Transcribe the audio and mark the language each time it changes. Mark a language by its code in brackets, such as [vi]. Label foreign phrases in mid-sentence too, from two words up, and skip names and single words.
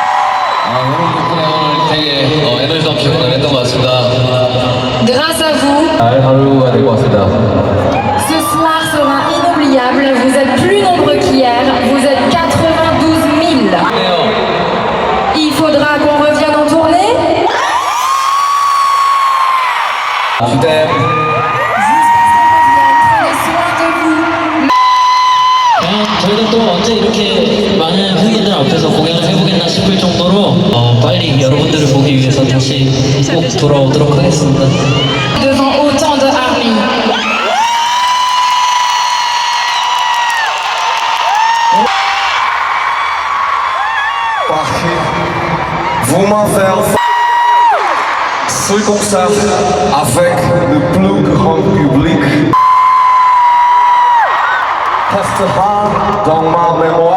[ko] 여러분 덕분에 오늘 되게 에너지 넘치고 했던 것 같습니다. [fr] grâce à vous, [ko] 하루가 될 것 같습니다. [fr] Ce soir sera inoubliable. Vous êtes plus nombreux qu'hier. Vous êtes 92 000. Il faudra qu'on revienne en tournée. Je t'aime. Prenez soin de vous. [ko] 저희가 또 언제 이렇게 많은 흑인들 앞에서 공연을 해보겠나 싶을 정도로 빨리 여러분들을 보기 위해서 다시 꼭 돌아오도록 하겠습니다. [fr] Devant autant de armies. Vous m'avez ce concert avec le plus grand public restera dans ma mémoire.